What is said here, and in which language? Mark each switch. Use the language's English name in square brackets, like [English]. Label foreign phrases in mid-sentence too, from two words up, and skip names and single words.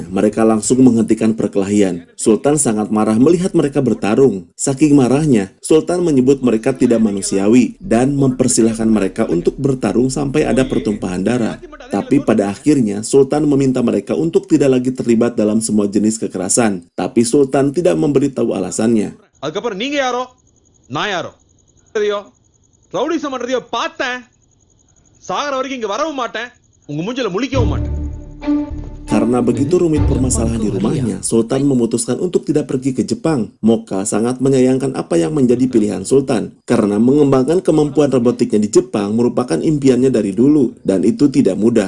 [Indonesian] Mereka langsung menghentikan perkelahian. Sultan sangat marah melihat mereka bertarung. Saking marahnya, Sultan menyebut mereka tidak manusiawi dan mempersilahkan mereka untuk bertarung sampai ada pertumpahan darah. Tapi pada akhirnya, Sultan meminta mereka untuk tidak lagi terlibat dalam semua jenis kekerasan. Tapi Sultan tidak memberitahu alasannya. [Tamil] அதுக்கப்புறம் நீங்க யாரோ நான் யாரோ ரவுடிசம் பண்றதையோ பார்த்தேன். சாகர வரைக்கும் இங்க வரவும் மாட்டேன். [Indonesian] Karena begitu rumit permasalahan di rumahnya, Sultan memutuskan untuk tidak pergi ke Jepang. Moka sangat menyayangkan apa yang menjadi pilihan Sultan, karena mengembangkan kemampuan robotiknya di Jepang merupakan impiannya dari dulu, dan itu tidak mudah.